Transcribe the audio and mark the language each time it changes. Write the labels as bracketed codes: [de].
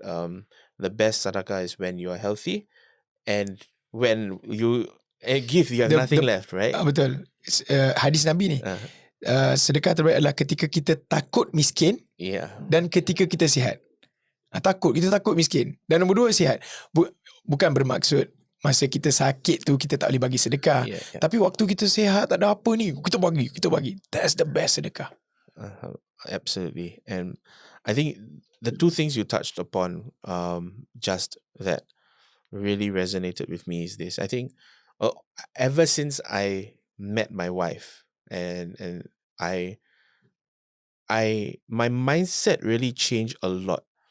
[en] The best sadaqah is when you are healthy, and when you give, you have nothing left, right? [ms] Betul. Hadis Nabi ni. Sedekah terbaik adalah ketika kita takut miskin, dan ketika kita sihat. Kita takut miskin. Dan nombor 2, sihat. Bukan bermaksud masa kita sakit tu kita tak boleh bagi sedekah. Tapi waktu kita sihat, tak ada apa ni, kita bagi. [en] That's the best sedekah. Absolutely. And I think the two things you touched upon, just that really resonated with me is this. I think ever since I met my wife, and my mindset really changed a lot.